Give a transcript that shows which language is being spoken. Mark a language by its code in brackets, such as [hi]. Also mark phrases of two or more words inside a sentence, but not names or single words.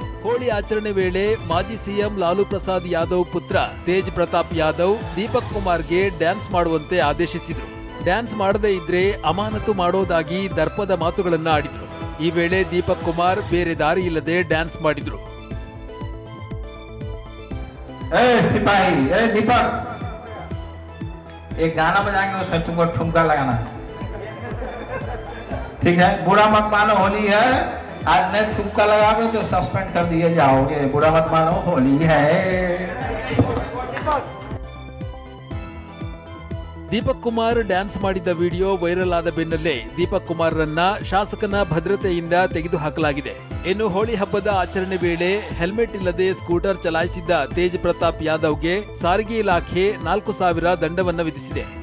[kn] ಹೋಳಿ ಆಚರಣೆ ವೇಳೆ ಮಾಜಿ ಸಿಎಂ ಲಾಲು ಪ್ರಸಾದ್ ಯಾದವ್ ಪುತ್ರ ತೇಜ್ ಪ್ರತಾಪ್ ಯಾದವ್ ದೀಪಕ್ ಕುಮಾರ್ಗೆ ಡ್ಯಾನ್ಸ್ ಮಾಡುವಂತೆ ಆದೇಶಿಸಿದ್ರು. ಡ್ಯಾನ್ಸ್ ಮಾಡದೇ ಇದ್ರೆ ಅಮಾನತು ಮಾಡೋದಾಗಿ ದರ್ಪದ ಮಾತುಗಳನ್ನ ಆಡಿದ್ರು. ಈ ವೇಳೆ ದೀಪಕ್ ಕುಮಾರ್ ಬೇರೆ ದಾರಿ ಇಲ್ಲದೆ ಡ್ಯಾನ್ಸ್ ಮಾಡಿದ್ರು. [hi] सिपाही दीपक, एक गाना बजाएंगे, उसमें तुमको ठुमका लगाना, ठीक है? बुरा मत मानो, होली है, आज नहीं ठुमका लगाओगे तो सस्पेंड कर दिए जाओगे। बुरा मत मानो, होली है। [kn] ದೀಪಕ್ ಕುಮಾರ್ ಡ್ಯಾನ್ಸ್ ಮಾಡಿದ್ದ ವಿಡಿಯೋ ವೈರಲ್ ಆದ ಬೆನ್ನಲ್ಲೇ ದೀಪಕ್ ಕುಮಾರ್ರನ್ನ ಶಾಸಕನ ಭದ್ರತೆಯಿಂದ ತೆಗೆದುಹಾಕಲಾಗಿದೆ. ಇನ್ನು ಹೋಳಿ ಹಬ್ಬದ ಆಚರಣೆ ವೇಳೆ ಹೆಲ್ಮೆಟ್ ಇಲ್ಲದೆ ಸ್ಕೂಟರ್ ಚಲಾಯಿಸಿದ್ದ ತೇಜ್ ಪ್ರತಾಪ್ ಯಾದವ್ಗೆ ಸಾರಿಗೆ ಇಲಾಖೆ 4,000 ದಂಡವನ್ನು ವಿಧಿಸಿದೆ.